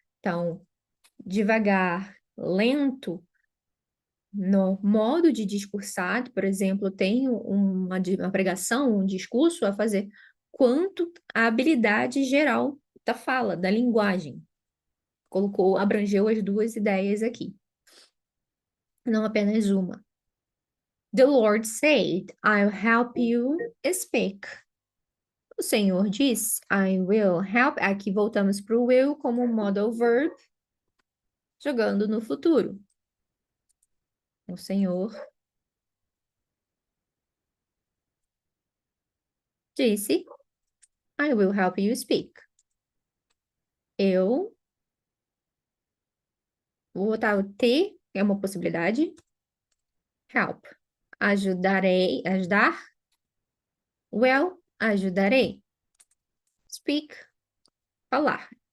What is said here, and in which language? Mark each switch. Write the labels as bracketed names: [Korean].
[Portuguese] Então, devagar, lento, no modo de discursar, por exemplo, tem uma pregação, um discurso a fazer, quanto a habilidade geral da fala, da linguagem. Colocou, abrangeu as duas ideias aqui, não apenas uma. [English] The Lord said, I'll help you speak. [Portuguese] O Senhor disse, [English] I will help. [Portuguese] Aqui voltamos para o will como modal verb, jogando no futuro. O Senhor disse, [English] I will help you speak. [Portuguese] Eu vou botar o T, que é uma possibilidade. Help. Ajudarei, ajudar. Well, ajudarei. Speak, falar.